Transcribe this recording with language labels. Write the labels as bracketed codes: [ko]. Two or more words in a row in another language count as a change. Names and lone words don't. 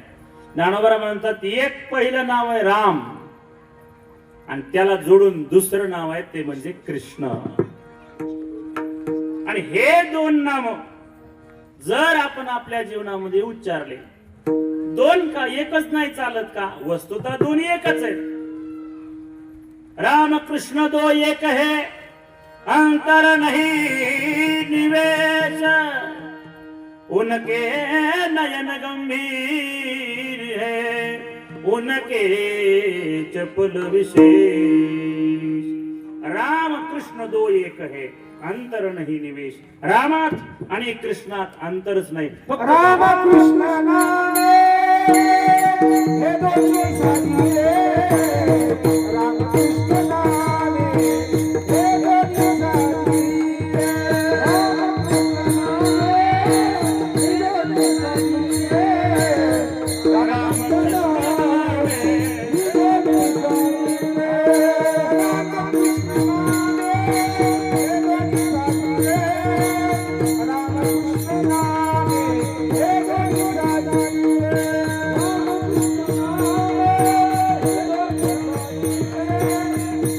[mr] ज्ञानोबरा म्हणतात एक पहिलं नाव आहे राम आणि त्याला जोडून दुसरं नाव आहे ते म्हणजे कृष्ण. आणि हे दोन नाम जर आपण आपल्या जीवनामध्ये उच्चारले, दोन का एकच नाही चालत का? वस्तुतः दोन्ही एकच आहेत. [hi] राम कृष्ण दो एक है, अंतर नहीं निवेश, उनके नयन गंभीर है, उनके चपल विशेष. राम कृष्ण दो एक है, अंतर नहीं निवेश. [mr] रामात आणि कृष्णात अंतरच नाही. राम कृष्ण नामे हे दोन्ही साथी रे. राम कृष्ण नामे हे दोन्ही साथी रे. राम कृष्ण नामे हे दोन्ही साथी रे. राम कृष्ण नामे हे दोन्ही साथी रे. राम कृष्ण नामे हे दोन्ही साथी रे. राम कृष्ण नामे हे दोन्ही साथी रे. राम कृष्ण नामे हे दोन्ही साथी रे.